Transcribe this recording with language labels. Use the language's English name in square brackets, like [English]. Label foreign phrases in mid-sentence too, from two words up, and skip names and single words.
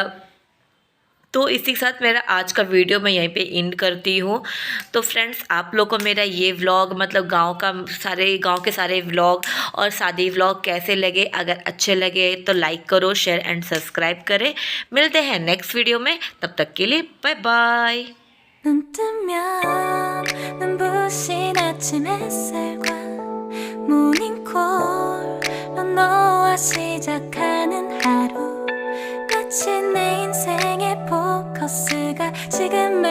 [Hindi] तो इसी के साथ मेरा आज का वीडियो मैं यहीं पे एंड करती हूँ। तो फ्रेंड्स, आप लोग को मेरा ये व्लॉग मतलब गांव के सारे व्लॉग और शादी व्लॉग कैसे लगे? अगर अच्छे लगे तो लाइक करो, [English] share and subscribe [Hindi] करें। मिलते हैं [English] next video [Hindi] में, तब तक के लिए [English] bye bye. [Korean] 눈 뜨면 눈부신 아침 햇살과 모닝콜로 너와 시작하는 하루, 마치 내 인생의 포커스가 지금